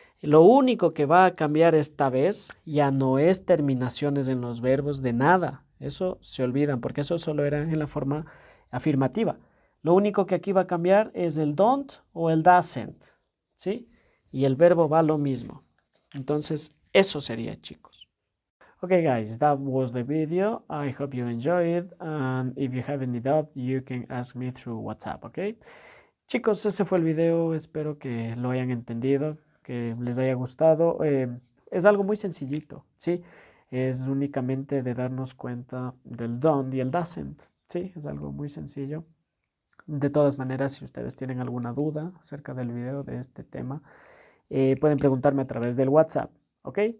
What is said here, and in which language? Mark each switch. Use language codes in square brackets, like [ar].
[es] Lo único que va a cambiar esta vez ya no es terminaciones en los verbos de nada. Eso se olvidan, porque eso solo era en la forma afirmativa. Lo único que aquí va a cambiar es el don't o el doesn't, ¿sí? Y el verbo va lo mismo. Entonces, eso sería, chicos. [en] Okay, guys, that was the video. I hope you enjoyed it. And if you have any doubt, you can ask me through WhatsApp, okay? [es] Chicos, ese fue el video. Espero que lo hayan entendido, que les haya gustado. Es algo muy sencillito, ¿sí? Es únicamente de darnos cuenta del don't y el doesn't, ¿sí? Es algo muy sencillo. De todas maneras, si ustedes tienen alguna duda acerca del video de este tema, pueden preguntarme a través del WhatsApp, ¿ok?